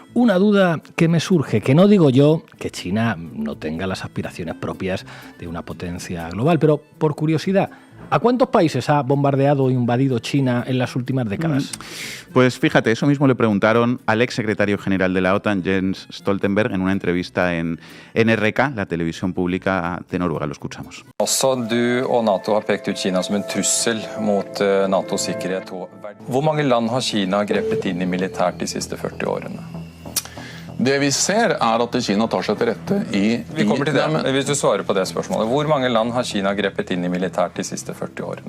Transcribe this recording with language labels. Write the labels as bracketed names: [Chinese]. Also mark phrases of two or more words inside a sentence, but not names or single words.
[Spanish] Una duda que me surge, que no digo yo que China no tenga las aspiraciones propias de una potencia global, pero por curiosidad, ¿a cuántos países ha bombardeado o invadido China en las últimas décadas? Pues fíjate, eso mismo le preguntaron al ex secretario general de la OTAN, Jens Stoltenberg, en una entrevista en NRK, la televisión pública de Noruega. Lo escuchamos. [Norwegian] Også du og NATO har pekt ut Kina som en trussel mot NATOs sikkerhet. Hvor mange land har Kina grepet inn i militært de siste 40 årene? Det vi ser at Kina tar seg til rette i... Vi kommer til det, hvis du svarer på det spørsmålet. Hvor mange land har Kina grepet inn i militært de siste 40 årene?